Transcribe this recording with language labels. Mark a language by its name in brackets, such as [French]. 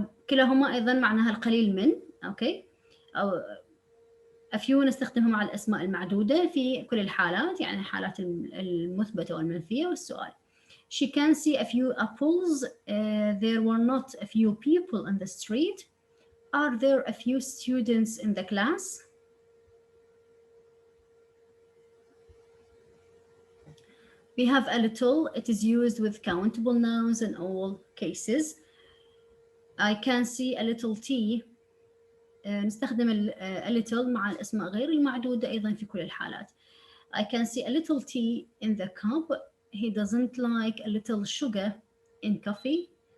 [Arabic] كلاهما أيضا معناها القليل من. [English] Okay. [Arabic] أو a few نستخدمها مع الأسماء المعدودة في كل الحالات، يعني الحالات المثبتة والمنفية والسؤال. [English] She can see a few apples. There were not a few people in the street. Are there a few students in the class? We have a little. It is used with countable nouns in all cases. I can see a little tea. [Arabic] نستخدم a little مع الأسماء غير المعدودة أيضا في كل الحالات. [English] I can see a little tea in the cup. He doesn't like a little sugar in coffee.